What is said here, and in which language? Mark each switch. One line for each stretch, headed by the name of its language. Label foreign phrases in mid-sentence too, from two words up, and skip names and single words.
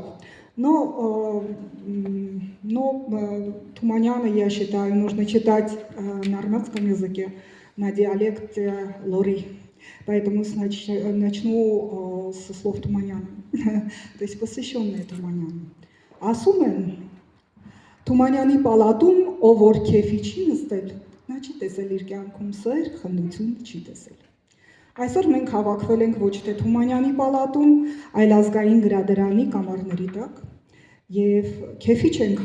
Russian: Но Туманяна, я считаю, нужно читать на армянском языке, на диалекте лори. Поэтому начну со слов Туманяна, то есть посвященные Туманяну.
Armenian: Ասում Թումանյանի պալատում, ով որ քեֆի չի նստել, նա չի տեսել իր կյանքում սեր, խնդություն չի տեսել։ Այսօր մենք հավաքվել ենք ոչ թե Թումանյանի պալատում, այլ ազգային գրադարանի կամարների տակ եւ քեֆի չենք